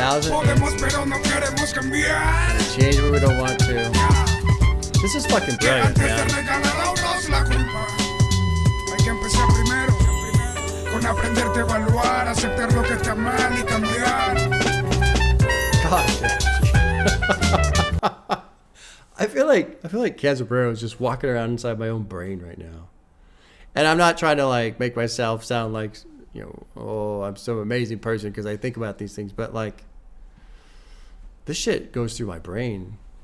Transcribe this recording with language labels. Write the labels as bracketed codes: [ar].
[es] Podemos, pero no queremos cambiar. [en] Change what we don't want to. This is fucking brilliant, man. [es] Antes de regalar a otros la culpa, hay que empezar primero con aprenderte a evaluar, aceptar lo que está mal y cambiar. [en] God. I feel like Canserbero is just walking around inside my own brain right now, and I'm not trying to like make myself sound like, you know, oh, I'm some amazing person because I think about these things, but like, this shit goes through my brain.